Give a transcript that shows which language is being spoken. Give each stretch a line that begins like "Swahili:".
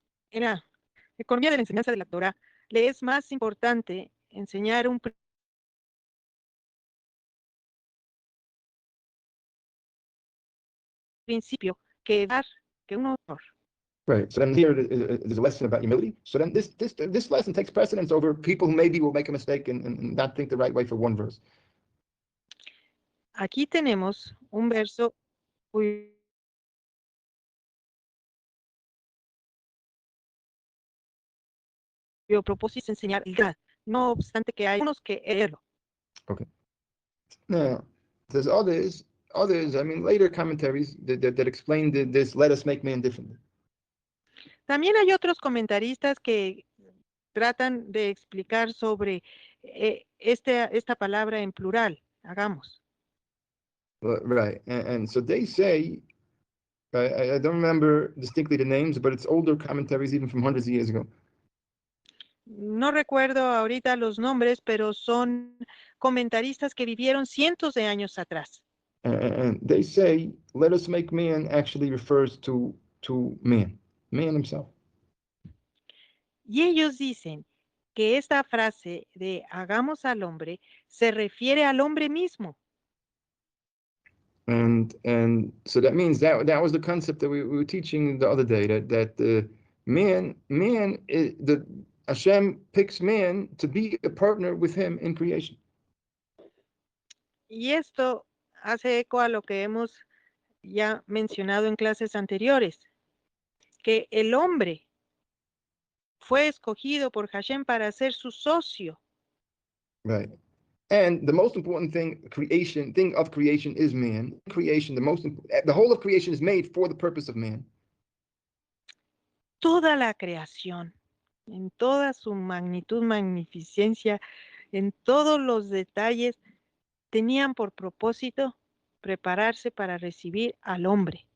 Spanish: En la economía de la enseñanza de la Torah, le es más importante enseñar un principio que dar que un honor.
English: Right. So then here there's a lesson about humility. So then this lesson takes precedence over people who maybe will make a mistake and not think the right way for one verse.
Spanish: Aquí tenemos un verso cuyo propósito es enseñar humildad, no obstante que hay unos que erran.
English: Okay. Now, there's others. I mean, later commentaries that explain this. Let us make man different.
Spanish: También hay otros comentaristas que tratan de explicar sobre esta palabra en plural, hagamos.
English: Right. And so they say, I don't remember distinctly the names, but it's older commentaries even from hundreds of years ago.
Spanish: No recuerdo ahorita los nombres, pero son comentaristas que vivieron cientos de años atrás.
English: And they say, let us make man actually refers to man himself.
Spanish: Y ellos dicen que esta frase de hagamos al hombre se refiere al hombre mismo.
English: And so that means that was the concept that we were teaching the other day, that man is, the Hashem picks man to be a partner with him in creation.
Spanish: Y esto hace eco a lo que hemos ya mencionado en clases anteriores, que el hombre fue escogido por Hashem para ser su socio.
English: Right. And the most important thing of creation is man. Creation, the whole of creation is made for the purpose of man.
Spanish: Toda la creación, en toda su magnitud, magnificencia, en todos los detalles, tenían por propósito prepararse para recibir al hombre.